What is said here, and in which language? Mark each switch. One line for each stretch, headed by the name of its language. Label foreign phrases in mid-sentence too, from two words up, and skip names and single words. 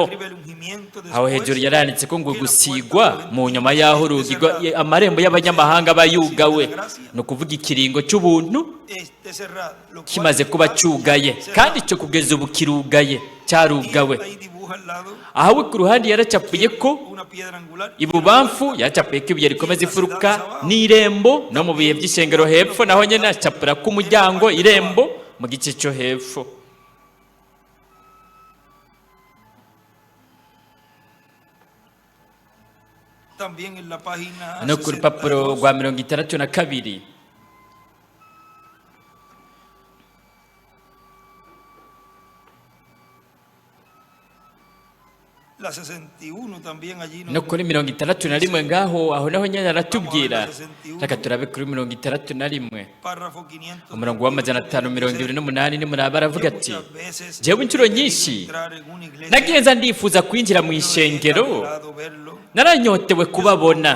Rundi: Aho hejuru yaranditse ko ngo gusigwa mu nyuma yaho urugi amarembo y'abanyamahanga bayugawe, no kuvuga ikiringo cy'ubuntu kimaze kuba cyugaye, kandi cyo kugeza ubu kirugaye, cyarugawe. Aho ku ruhande yaracapuye ko ibubamfu yacapuye ko ibuye rikomeza ifuruka n'irembo, no mu bihe by'ishengero hepfo naho nyene acapura ku muryango irembo mu gice cyo hepfo.
Spanish: también en la página
Rundi: No ku rupapuro rwa 62
Spanish: la 61 también allí
Rundi: no kuri 61 ngaho aho naho nyine aratubwira. Reka turabe kuri 61
Spanish: párrafo 500
Rundi: umurongo wa 528 nimuraba aravuga ati, jewe inshuro nyinshi nagenza ndifuza kwinjira mu ishengero, naranyotewe kubabona.